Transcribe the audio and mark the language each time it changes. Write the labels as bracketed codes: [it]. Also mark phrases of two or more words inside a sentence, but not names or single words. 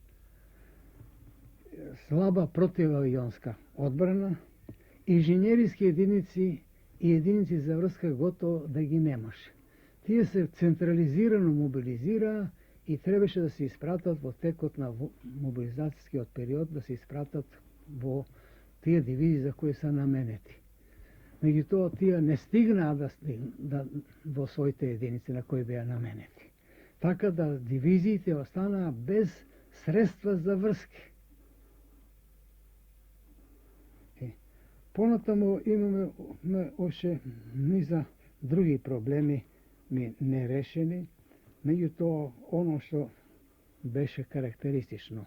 [mk] Слаба противавионска одбрана, инженериски единици и единици за врска готово да ги немаше. Тие се централизирано мобилизираа и требаше да се испратат во текот на мобилизацијскиот период, да се испратат во [sr] tije divizije za koje [mk] са наменети. Меѓутоа, тие не стигнаа во своите единици на кои беа наменети. Така да дивизиите останаа без средства за врски. Понатаму имаме още низа други проблеми нерешени, меѓутоа [sr] оно што [mk] беше карактеристично.